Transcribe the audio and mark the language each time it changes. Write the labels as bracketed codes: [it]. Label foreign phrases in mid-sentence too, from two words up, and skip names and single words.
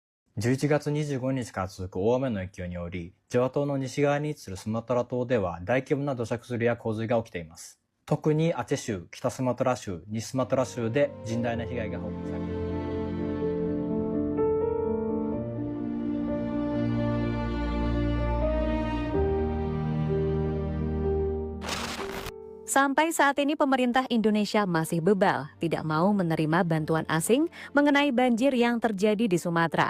[ja] 11 月25日から続く大雨の影響により、ジャワ島の西側に位置するスマトラ島では大規模な土砂崩れや洪水が起きています。特にアチェ州、北スマトラ州、西スマトラ州で甚大な被害が報告されています。 [id] Sampai saat ini pemerintah Indonesia masih bebal, tidak mau menerima bantuan asing mengenai banjir yang terjadi di Sumatera.